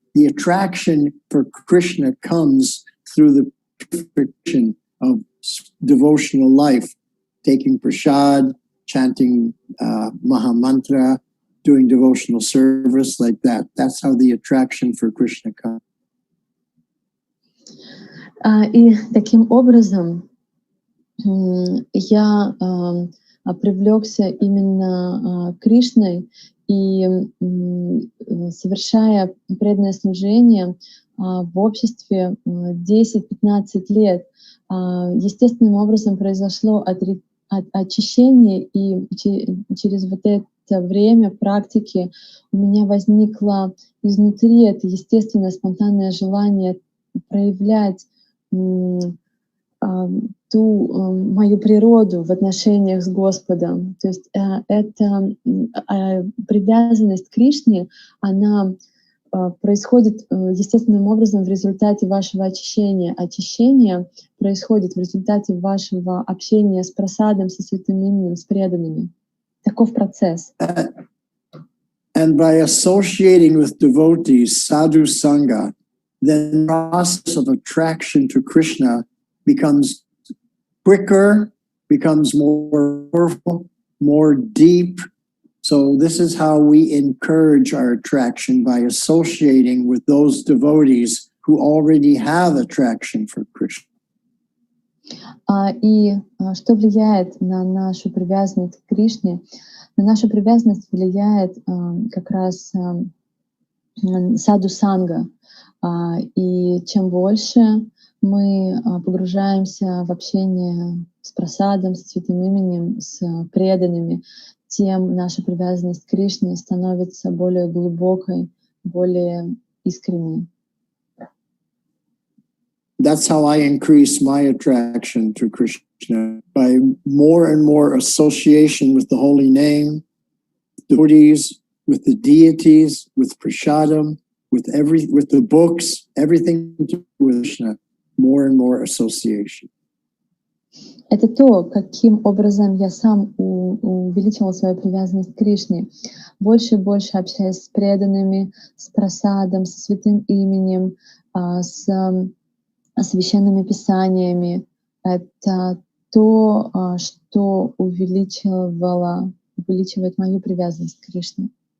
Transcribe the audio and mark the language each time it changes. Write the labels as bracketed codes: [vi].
[en] The attraction for Krishna comes through the purification of devotional life, taking prasad, chanting Mahamantra, doing devotional service like that. That's how the attraction for Krishna comes. [ru] И таким образом я привлекся именно Кришной, и совершая преданное служение в обществе 10-15 лет, естественным образом произошло очищение, и через вот это время практики у меня возникло изнутри это естественное спонтанное желание проявлять ту мою природу в отношениях с Господом. То есть эта привязанность к Кришне, она происходит естественным образом в результате вашего очищения. Очищение происходит в результате вашего общения с прасадом, со святым именем, с преданными. Таков процесс. [en] And by associating with devotees, sadhu sangha, then the process of attraction to Krishna becomes quicker, becomes more powerful, more deep. So this is how we encourage our attraction, by associating with those devotees who already have attraction for Krishna. [ru] И что влияет на нашу привязанность к Кришне? На нашу привязанность влияет как раз саду-санга. И чем больше мы погружаемся в общение с прасадом, с святым именем, с преданными, тем наша привязанность к Кришне становится более глубокой, более искренней. [en] that's how I increase my attraction to Krishna, by more and more association with the holy name, devotees, with the deities, with prasadam, with the books, everything to do with Krishna, more and more association. [ru] Это то, каким образом я сам увеличивал свою привязанность к Кришне. Больше и больше общаясь с преданными, с прасадом, со святым именем, с священными писаниями. Это то, что увеличивает мою привязанность к Кришне.